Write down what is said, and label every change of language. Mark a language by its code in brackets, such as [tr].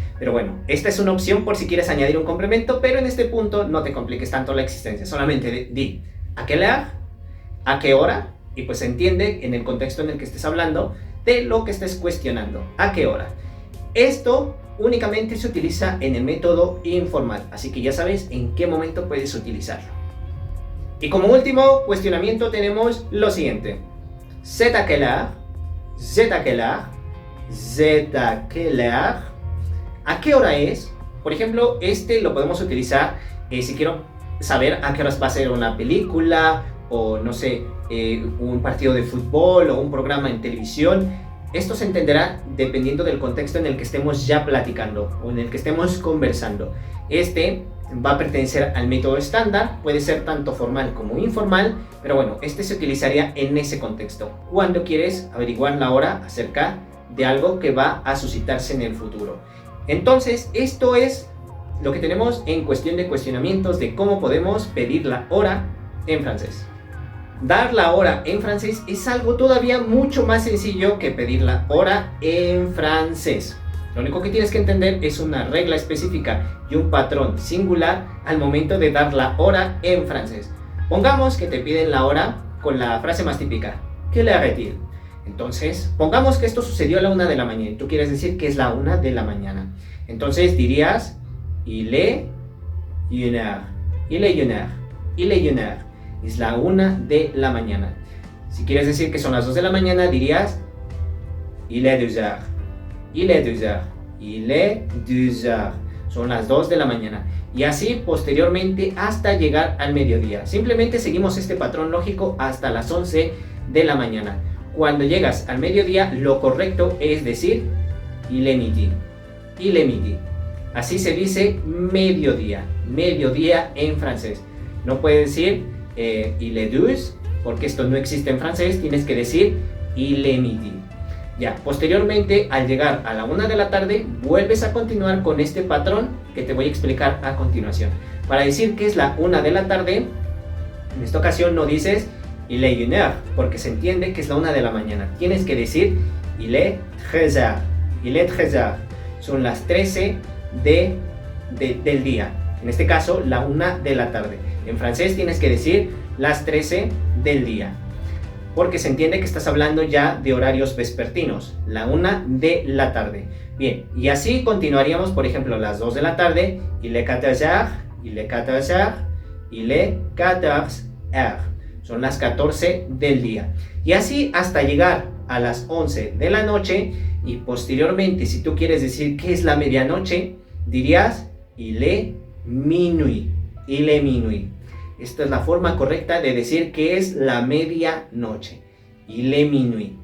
[es] Pero bueno, esta es una opción por si quieres añadir un complemento, pero en este punto no te compliques tanto la existencia, solamente di [fr] ¿a quelle heure? [es] ¿A qué hora? Y pues se entiende en el contexto en el que estés hablando de lo que estés cuestionando. ¿A qué hora? Esto únicamente se utiliza en el método informal, así que ya sabes en qué momento puedes utilizarlo. Y como último cuestionamiento tenemos lo siguiente: [fr] c'est à quelle heure, c'est à quelle heure, c'est à quelle heure. [es] ¿A qué hora es? Por ejemplo, este lo podemos utilizar si quiero saber a qué horas va a ser una película o no sé, un partido de fútbol o un programa en televisión. Esto se entenderá dependiendo del contexto en el que estemos ya platicando o en el que estemos conversando. Este va a pertenecer al método estándar, puede ser tanto formal como informal, pero bueno, este se utilizaría en ese contexto, cuando quieres averiguar la hora acerca de algo que va a suscitarse en el futuro. Entonces, esto es lo que tenemos en cuestión de cuestionamientos de cómo podemos pedir la hora en francés. Dar la hora en francés es algo todavía mucho más sencillo que pedir la hora en francés. Lo único que tienes que entender es una regla específica y un patrón singular al momento de dar la hora en francés. Pongamos que te piden la hora con la frase más típica: [fr] ¿quelle heure est-il? [es] Entonces, pongamos que esto sucedió a la 1 de la mañana y tú quieres decir que es la 1 de la mañana. Entonces dirías [fr] il est une heure, il est une heure, il est une heure. [es] Es la 1 de la mañana. Si quieres decir que son las 2 de la mañana, dirías [fr] il est 2 heures, il est 2 heures, [es] il est 2 heures. Son las 2 de la mañana. Y así posteriormente hasta llegar al mediodía. Simplemente seguimos este patrón lógico hasta las 11 de la mañana. Cuando llegas al mediodía, lo correcto es decir [fr] il est midi, il est midi. [es] Así se dice mediodía, mediodía en francés. No puedes decir [fr] il est 12, [es] porque esto no existe en francés, tienes que decir [fr] il est midi. [es] Ya, posteriormente, al llegar a la 1 de la tarde, vuelves a continuar con este patrón que te voy a explicar a continuación. Para decir que es la 1 de la tarde, en esta ocasión no dices [fr] il est une heure, [es] porque se entiende que es la 1 de la mañana. Tienes que decir [fr] il est 13 heures, il est 13 heures. [es] Son las 13 del día. En este caso, la 1 de la tarde. En francés tienes que decir las 13 del día, porque se entiende que estás hablando ya de horarios vespertinos, la 1 de la tarde. Bien, y así continuaríamos, por ejemplo, las 2 de la tarde, [fr] il est 14 heures, il est 14 heures, [es] il est 14 heures. Son las 14 del día. Y así hasta llegar a las 11 de la noche, y posteriormente, si tú quieres decir que es la medianoche, dirías [fr] il est minuit, il est minuit. [es] Esta es la forma correcta de decir que es la medianoche, [fr] il est minuit.